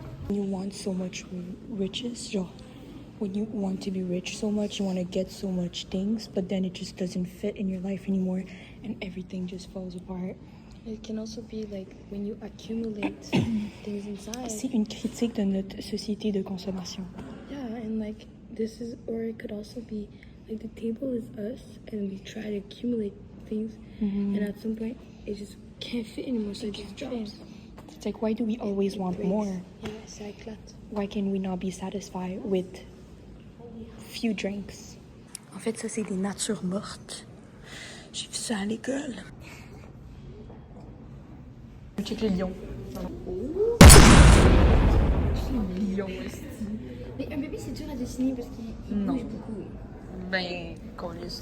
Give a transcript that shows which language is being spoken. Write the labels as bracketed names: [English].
[English] You want so much riches, genre, when you want to be rich so much, you want to get so much things, but then it just doesn't fit in your life anymore, and everything just falls apart. It can also be like when you accumulate things inside. [French] C'est une critique de notre société de consommation. [English] Yeah, and like this is, or it could also be like the table is us, and we try to accumulate things, and at some point it just can't fit anymore, so it just drops. It's like, why do we always want more? Yeah, [French] ça éclate. [English] Why can we not be satisfied with few drinks? [French] En fait, ça c'est des natures mortes. J'ai vu ça à l'école. Check les lions. Les lions aussi. Mais un bébé c'est dur à dessiner parce qu'il bouge beaucoup. Ben, qu'on laisse.